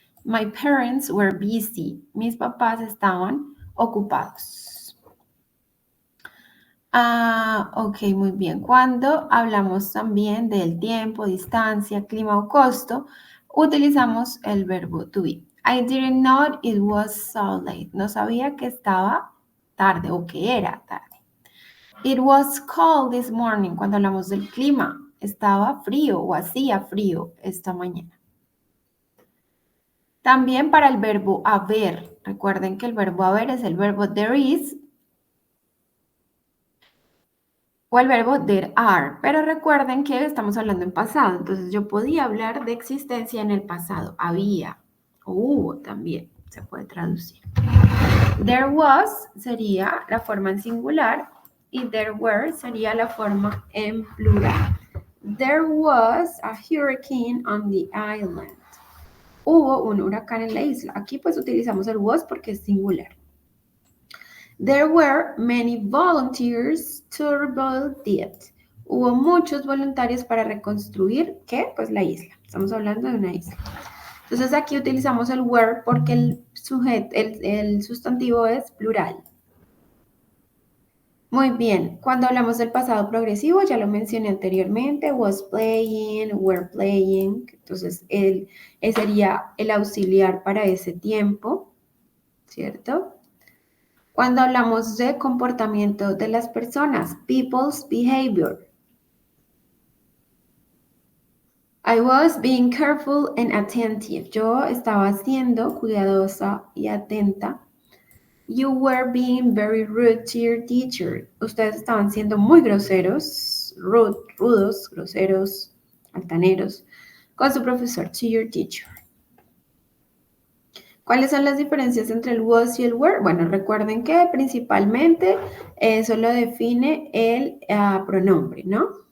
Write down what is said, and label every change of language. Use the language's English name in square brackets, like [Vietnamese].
[English] My parents were busy. [Spanish] Mis papás estaban ocupados. Ok, muy bien. Cuando hablamos también del tiempo, distancia, clima o costo, utilizamos el verbo to be. [English] I didn't know it was so late. [Spanish] No sabía que estaba tarde o que era tarde. [English] It was cold this morning. [Spanish] Cuando hablamos del clima, estaba frío o hacía frío esta mañana. También para el verbo haber. Recuerden que el verbo haber es el verbo there is o el verbo there are, pero recuerden que estamos hablando en pasado, entonces yo podía hablar de existencia en el pasado, había o hubo también, se puede traducir. There was sería la forma en singular y there were sería la forma en plural. [English] There was a hurricane on the island. [Spanish] Hubo un huracán en la isla. Aquí pues utilizamos el was porque es singular. [English] There were many volunteers to rebuild it. [Spanish] Hubo muchos voluntarios para reconstruir, ¿qué? Pues la isla. Estamos hablando de una isla. Entonces aquí utilizamos el were porque el sustantivo es plural. Muy bien, cuando hablamos del pasado progresivo, ya lo mencioné anteriormente, was playing, were playing, entonces sería el auxiliar para ese tiempo, ¿cierto? Cuando hablamos de comportamiento de las personas, [English] people's behavior. I was being careful and attentive. [Spanish] Yo estaba siendo cuidadosa y atenta. [English] You were being very rude to your teacher. [Spanish] Ustedes estaban siendo muy groseros, rudos, groseros, altaneros, con su profesor, [English] to your teacher. [Spanish] ¿Cuáles son las diferencias entre el was y el were? Bueno, recuerden que principalmente eso lo define el pronombre, ¿no?